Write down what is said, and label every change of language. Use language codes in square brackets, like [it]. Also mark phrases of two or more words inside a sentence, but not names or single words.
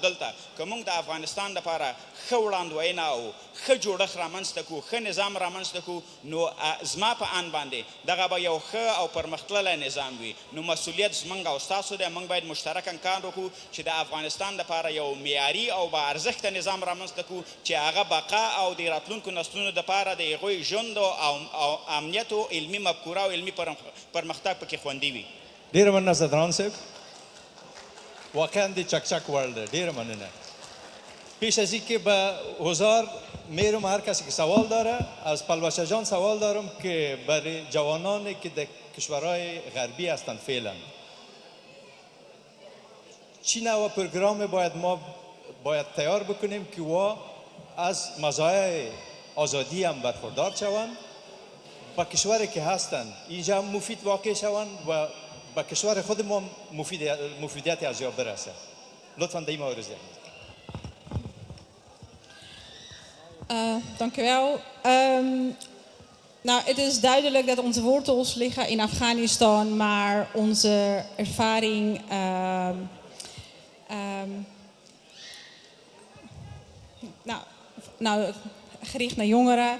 [ps] دلته که موږ د افغانستان دپاره ښه وړاندوینه او ښه جوړښت رامنځته کړو ښه نظام رامنځته کړو نو زما په ان باندې دغه به یو ښه او پرمختللی نظام وي نو مسؤلیت زموږ او ستاسو دی موږ باید مشترکاً کار وکړو چې د افغانستان دپاره یو معیاري او با ارزښته نظام رامنځته کړو چې هغه بقا او د راتلونکو نسلونو دپاره د هغوی ژوند او امنیت او علمي مفکوره او علمي پرمختګ پکې خوندي وي ډېره مننه زدران صاحب واقعا د چکچک وړ ده. ډیره مننه. [fa] پیش از اینکه به حضار میرم، هر کسی که سوال داره از پلوشه جان سوال دارم که برای جوانانی که در کشورهای غربی هستند فعلا چی نوع پروگرام باید تیار بکنیم که از مزایای آزادی هم برخوردار شوند، با کشوری که هستند اینجا مفید واقع شوند و با کشور خود ما مفیدیت از یا برسه. لطفا در این مورد [nl] Dank u wel. Nou, het is duidelijk dat onze wortels liggen in Afghanistan, maar onze ervaring gericht naar jongeren.